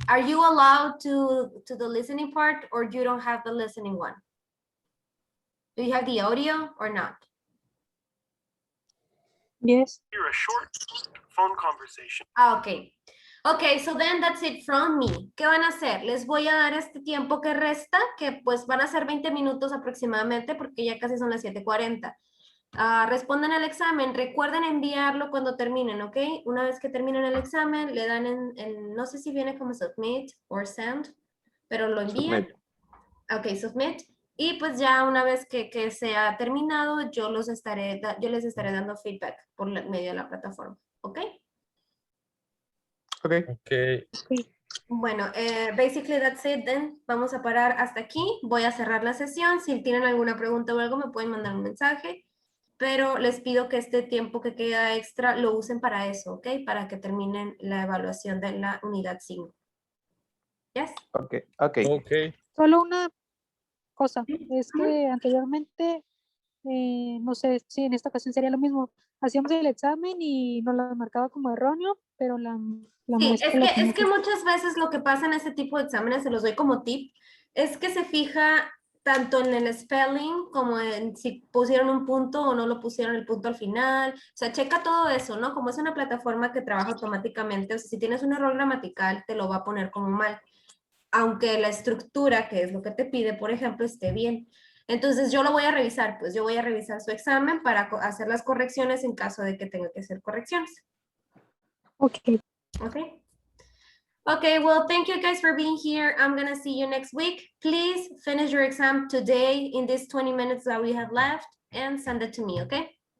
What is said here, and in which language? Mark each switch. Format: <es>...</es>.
<en>Are you allowed to the listening part, or you don't have the listening one? Do you have the audio or not? Yes. Hear a short phone conversation. Ah, ok. Ok, so then that's it from me.</en> <es>¿Qué van a hacer? Les voy a dar este tiempo que resta, que pues van a ser 20 minutos aproximadamente, porque ya casi son las 7:40. Respondan al examen, recuerden enviarlo cuando terminen, ¿ok? Una vez que terminen el examen, le dan no sé si viene como submit o send, pero lo envían.</es> <en>Submit. Ok, submit.</en> <es>Y pues ya una vez que sea terminado, yo les estaré dando feedback por medio de la plataforma, ¿ok?</es> <en>Okay. Okay. Bueno, basically that's it then.</en> <es>Vamos a parar hasta aquí. Voy a cerrar la sesión. Si tienen alguna pregunta o algo, me pueden mandar un mensaje. Pero les pido que este tiempo que queda extra lo usen para eso, ¿ok? Para que terminen la evaluación de la unidad 5.</es> <en>¿Yes? Okay. Okay. Okay.</en> <es>Solo una cosa, es que anteriormente, no sé si en esta ocasión sería lo mismo. Hacíamos el examen y nos lo marcaba como erróneo, pero la Sí, maestra lo tenía es que muchas veces lo que pasa en ese tipo de exámenes, se los doy como tip, es que se fija tanto en el spelling como en si pusieron un punto o no lo pusieron el punto al final. O sea, checa todo eso, ¿no? Como es una plataforma que trabaja automáticamente, o sea, si tienes un error gramatical, te lo va a poner como mal, aunque la estructura, que es lo que te pide, por ejemplo, esté bien. Entonces yo lo voy a revisar, pues yo voy a revisar su examen para hacer las correcciones en caso de que tenga que hacer correcciones.</es> <en>Ok. Okay. Okay, well, thank you guys for being here. I'm gonna see you next week. Please finish your exam today in these 20 minutes that we have left and send it to me, okay?</en>